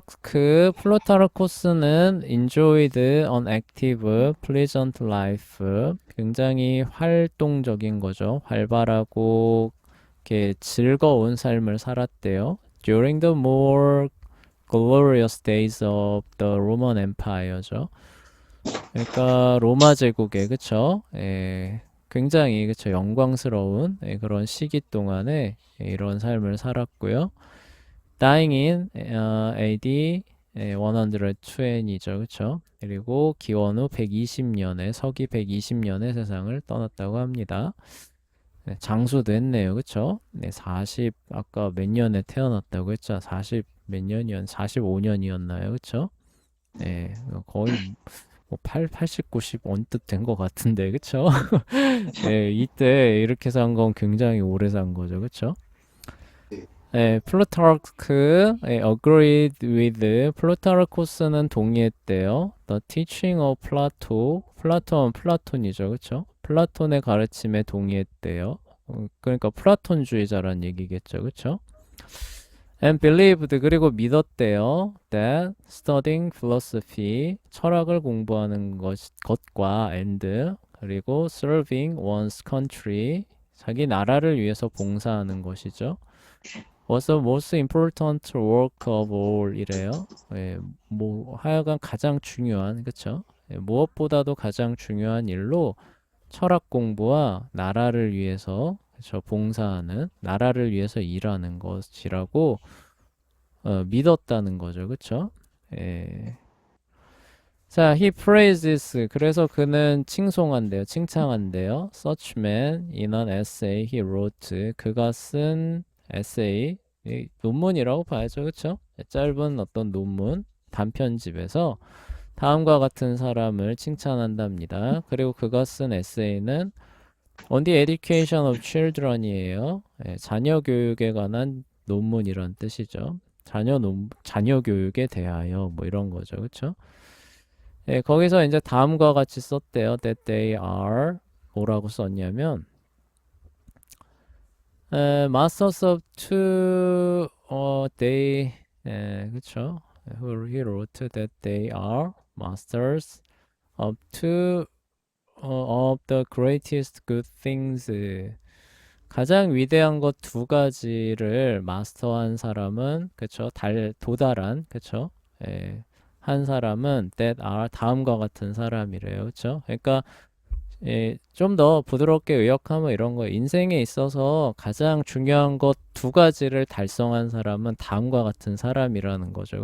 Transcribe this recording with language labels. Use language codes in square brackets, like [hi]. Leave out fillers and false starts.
[en] 플루타르코스는 enjoyed an active, pleasant life. [ko] 굉장히 활동적인 거죠. 활발하고 이렇게 즐거운 삶을 살았대요. [en] During the more glorious days of the Roman Empire죠. [ko] 그러니까 로마 제국의 그쵸? 굉장히 그쵸 영광스러운 그런 시기 동안에 이런 삶을 살았고요. [en] Dying in AD 120죠, [ko] 그쵸? 그리고 기원 후 120년에 서기 120년에 세상을 떠났다고 합니다. 네, 장수도 했네요, 그쵸? 네, 40 아까 몇 년에 태어났다고 했죠? 40 몇 년이었 45년이었나요, 그쵸? 네, 거의 뭐 80, 90 언뜻 된 것 같은데, 그쵸? 네, 이때 이렇게 산 건 굉장히 오래 산 거죠, 그쵸? 네. 플루타르크 [en] agreed with [ko] 플루타르코스는 동의했대요. [en] The teaching of Plato, [ko] 플라톤 플라톤이죠, 그렇죠? 플라톤의 가르침에 동의했대요. 그러니까 플라톤주의자란 얘기겠죠, 그렇죠? [en] And believed [ko] 그리고 믿었대요. [en] That studying philosophy [ko] 철학을 공부하는 것과 and 그리고 [en] serving one's country [ko] 자기 나라를 위해서 봉사하는 것이죠. [en] was the most important work of all [ko] 이래요. 뭐 하여간 가장 중요한 그쵸? 무엇보다도 가장 중요한 일로 철학 공부와 나라를 위해서 그쵸? 봉사하는 나라를 위해서 일하는 것이라고 믿었다는 거죠, 그쵸? 자, [en] he praises [ko] 그래서 그는 칭송한대요, 칭찬한대요. [en] Such man in an essay he wrote [ko] 그가 쓴 에세이 논문이라고 봐야죠, 그쵸? 짧은 어떤 논문 단편집에서 다음과 같은 사람을 칭찬한답니다. 그리고 그가 쓴 에세이는 [en] On the Education of Children [ko] 이에요. 자녀 교육에 관한 논문이란 뜻이죠. 자녀 교육에 대하여 뭐 이런 거죠, 그쵸? 거기서 이제 다음과 같이 썼대요. [en] That they are [ko] 뭐라고 썼냐면 [en] Masters of two they [ko] 그쵸? [en] He wrote that they are masters of two of the greatest good things. [ko] 가장 위대한 것 두 가지를 마스터한 사람은 그쵸? 도달한 그쵸? 한 사람은 [en] that are [ko] 다음과 같은 사람이래요. 그쵸? 그러니까 좀 더 부드럽게 의역하면 이런 거 인생에 있어서 가장 중요한 것 두 가지를 달성한 사람은 다음과 같은 사람이라는 거죠.